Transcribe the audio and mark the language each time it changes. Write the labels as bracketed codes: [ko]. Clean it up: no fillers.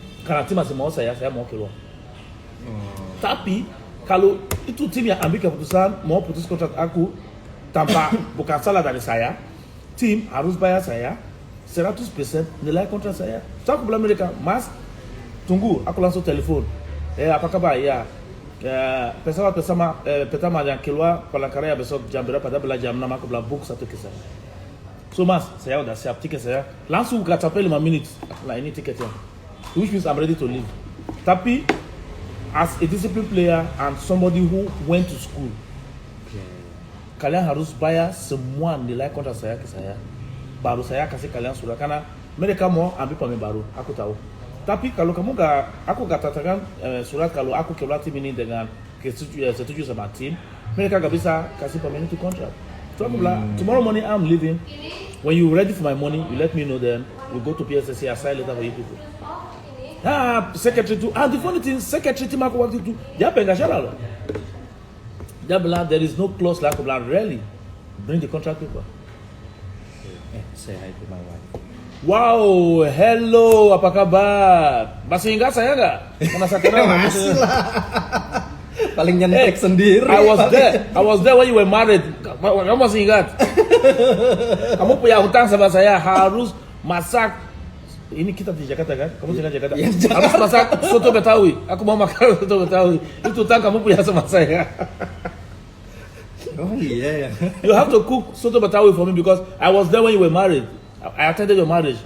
[id] Karena tim masih mau saya mau keluar. Tapi kalau itu tim yang ambil keputusan mau putus kontrak aku tanpa bukan salah dari saya, tim harus bayar saya 100% nilai kontrak saya. So aku bilang mereka, mas, tunggu, aku langsung telepon. Apa kabar? Ya. Pesawat pertama yang keluar Palangkaraya besok jam berapa? Pada bila jam 6 aku bilang book satu ke saya. So mas, saya udah siap tiket saya. Langsung gak sampai 5 menit. Nah ini tiketnya. [en] Which means I'm ready to leave. [id] Tapi [en] as a disciplined player and somebody who went to school, [id] kalian harus bayar semua nilai kontrak saya ke saya. Baru saya kasih kalian surat karena mereka mau ambil pemain baru. Aku tahu. Tapi kalau aku gak katakan surat kalau aku keluar tim ini dengan setuju sama tim, mereka gak bisa kasih pemain itu kontrak. [en] So [id] aku bilang, [en] tomorrow morning I'm leaving. When you ready for my money, you let me know then. We go to PSSC, I sign letter for you people. Secretary tu, the funny thing, secretary [id] tim aku waktu itu, dia pengen syarah loh. Dia bilang, [en] there is no clause lah, [id] aku bilang, [en] really? Bring the contract paper. Say hi to my wife. [id] Wow, hello, apa kabar? Masih ingat saya nggak? Karena saya kenal Masih lah. Paling nyentek sendiri. [en] I was there when you were married. [id] Kamu masih ingat? Kamu punya hutang sama saya, harus masak. Ini kita di Jakarta kan? Kamu tinggal di Jakarta. Ya, harus masak soto Betawi. Aku mau makan soto Betawi. Itu hutang kamu punya sama saya. Oh iya ya. [en] You have to cook soto Betawi for me because I was there when you were married. I attended your marriage.